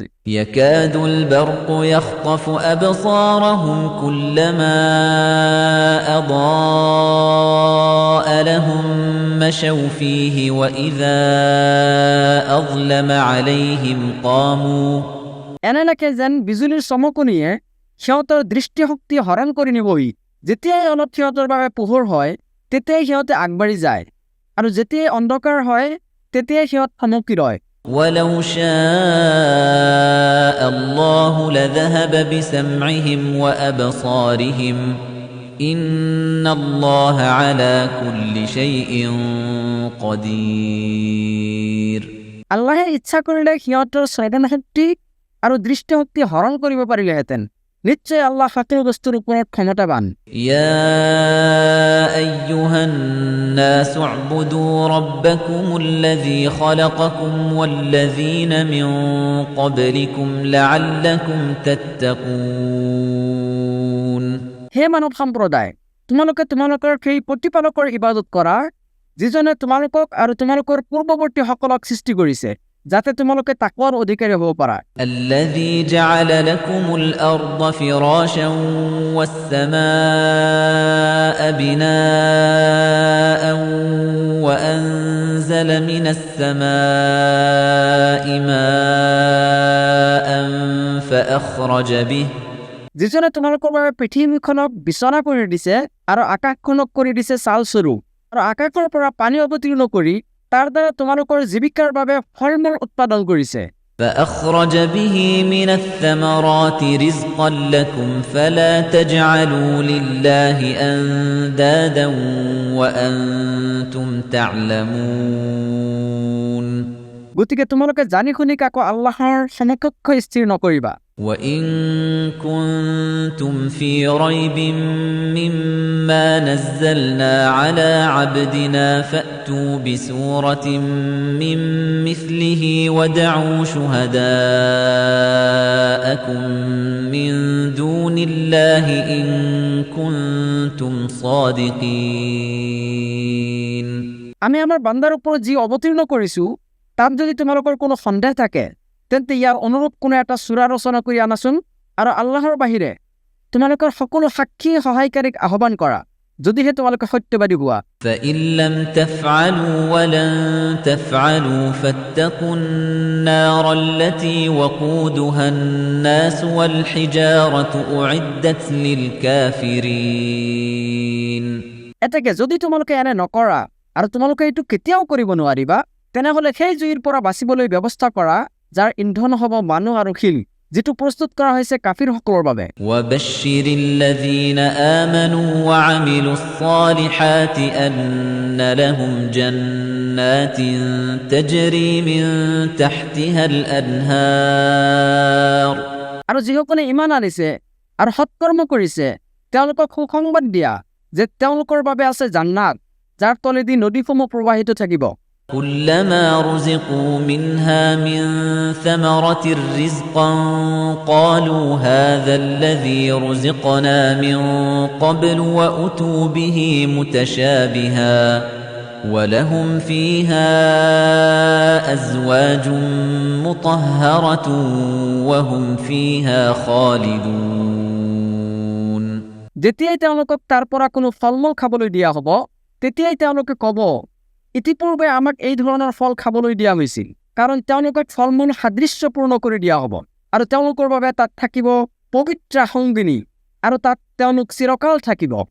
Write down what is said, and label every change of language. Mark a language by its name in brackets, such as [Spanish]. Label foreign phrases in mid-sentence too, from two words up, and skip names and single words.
[Arabic] يكاد البرق يخطف أبصارهم كلما أضاء لهم مشوا فيه وإذا أظلم عليهم قاموا [Assamese] এনে লাগে যেন বিজুলীৰ চমকনিয়ে সিহঁতৰ দৃষ্টিশক্তি হৰণ কৰি নিবহি যেতিয়াই অলপ সিহঁতৰ বাবে পোহৰ হয় তেতিয়াই সিহঁতে আগবাঢ়ি যায় আৰু যেতিয়াই অন্ধকাৰ হয় তেতিয়াই সিহঁত থমকি ৰয় [Arabic] ولو شاء الله لذهب بسمعهم وأبصارهم إن الله على كل شيء قدير [Assamese] আল্লাহে ইচ্ছা কৰিলে সিহঁতৰ স্মৃতি শক্তি আৰু দৃষ্টিশক্তি হৰণ কৰিব পাৰিলেহেঁতেন নিশ্চয় আল্লাহ সকলো বস্তুৰ ওপৰত ক্ষমতাবান [Arabic] يا أيها الناس اعبدوا ربكم الذي خلقكم والذين من قبلكم لعلكم تتقون [Assamese] হে মানৱ সম্প্ৰদায় তোমালোকে তোমালোকৰ সেই প্ৰতিপালকৰ ইবাদত কৰা যিজনে তোমালোকক আৰু তোমালোকৰ পূৰ্বৱৰ্তীসকলক সৃষ্টি কৰিছে যাতে তোমালোকে তাকৱাৰ অধিকাৰী হ'ব পাৰা [Arabic] الذي جعل لكم الأرض فراشا والسماء بناء وأنزل من السماء ماء فأخرج به [Assamese] যিজনে তোমালোকৰ বাবে পৃথিৱীখনক বিচনা কৰি দিছে আৰু আকাশখনক কৰি দিছে চালস্বৰূপ আৰু আকাশৰ পৰা পানী অৱতীৰ্ণ কৰি তাৰ দ্বাৰা তোমালোকৰ জীৱিকাৰ বাবে ফল-মূল উৎপাদন কৰিছে [Arabic] فأخرج به من الثمرات رزقا لكم فلا تجعلوا لله أندادا وأنتم تعلمون [Assamese] গতিকে তোমালোকে জানি শুনি কাকো আল্লাহৰ সমকক্ষ স্থিৰ নকৰিবা [Arabic] وَإِن كُنتُمْ فِي رَيْبٍ مِّمَّا نَزَّلْنَا عَلَىٰ عَبْدِنَا فَأْتُوا بِسُورَةٍ مِّن مِّثْلِهِ وَادْعُوا شُهَدَاءَكُم مِّن دُونِ اللَّهِ إِن كُنتُمْ صَادِقِينَ [Assamese] আমি আমাৰ বান্দাৰ ওপৰত যি অৱতীৰ্ণ কৰিছো তাত যদি তোমালোকৰ কোনো সন্দেহ থাকে তেন্তে ইয়াৰ অনুৰূপ কোনো এটা সূৰা ৰচনা কৰি আনাচোন আৰু আল্লাহৰ বাহিৰে তোমালোকৰ সকলো সাক্ষী সহায়কাৰীক আহ্বান কৰা যদিহে তোমালোকে সত্যবাদী হোৱা [Arabic] فَإِن لَّمْ تَفْعَلُوا وَلَن تَفْعَلُوا فَاتَّقُوا النَّارَ الَّتِي وَقُودُهَا النَّاسُ وَالْحِجَارَةُ أُعِدَّتْ لِلْكَافِرِينَ [Assamese] এতেকে যদি তোমালোকে এনে নকৰা আৰু তোমালোকে এইটো কেতিয়াও কৰিব নোৱাৰিবা তেনেহলে সেই জুইৰ পৰা বাচিবলৈ ব্যৱস্থা কৰা যাৰ ইন্ধন হ'ব মানুহ আৰু শিল যেটো প্ৰস্তুত কৰা হৈছে কাফিৰসকলৰ বাবে [Arabic] وَبَشِّرِ الَّذِينَ آمَنُوا وَعَمِلُوا الصَّالِحَاتِ أَنَّ لَهُمْ جَنَّاتٍ تَجْرِي مِن تَحْتِهَا الْأَنْهَارُ [Assamese] আৰু যিসকলে ঈমান আনিছে আৰু সৎকৰ্ম কৰিছে তেওঁলোকক সুসংবাদ দিয়া যে তেওঁলোকৰ বাবে আছে জান্নাত যাৰ তলেদি নদীসমূহ প্ৰবাহিত থাকিব [Arabic] كُلَّمَا رُزِقُوا مِنْهَا مِن ثَمَرَةٍ رِّزْقًا قَالُوا هَٰذَا الَّذِي رُزِقْنَا مِن قَبْلُ وَأُتُوا بِهِ مُتَشَابِهًا وَلَهُمْ فِيهَا أَزْوَاجٌ مُّطَهَّرَةٌ وَهُمْ فِيهَا خَالِدُونَ [Assamese] যেতিয়াই তেওঁলোকক তাৰ পৰা কোনো ফলমূল খাবলৈ দিয়া হ'ব তেতিয়াই তেওঁলোকে ক'ব ইতিপূৰ্বে আমাক এই ধৰণৰ ফল খাবলৈ দিয়া হৈছিল কাৰণ তেওঁলোকক ফলমূল সাদৃশ্যপূৰ্ণ কৰি দিয়া হ'ব আৰু তেওঁলোকৰ বাবে তাত থাকিব পবিত্ৰ সংগিনী আৰু তাত তেওঁলোক চিৰকাল থাকিব